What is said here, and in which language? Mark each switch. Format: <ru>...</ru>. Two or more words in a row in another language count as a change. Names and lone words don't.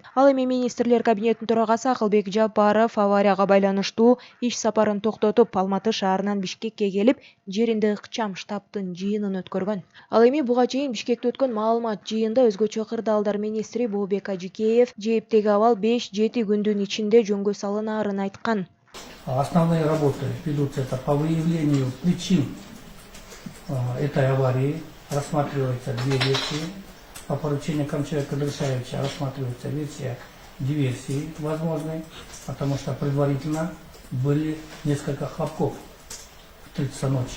<ky>Ал эми министрлер кабинетинин төрагасы Акылбек Жапаров аварияга байланыштуу иш сапарын токтотуп, Алматы шаарынан Бишкекке келип, жеринде ыкчам штабтын жыйынын өткөргөн. Ал эми буга чейин Бишкекте өткөн маалымат жыйында өзгөчө кырдаалдар министри Бообек Ажикеев Жээптеги абал 5-7 күндүн ичинде жөнгө салынаарын айткан.</ky> <ru>Основные работы ведутся по выявлению причин этой аварии. Рассматриваются две версии. По поручению Камчая Кадрышевича рассматривается версия диверсии возможной, потому что предварительно были несколько хлопков в 3 часа ночи.</ru>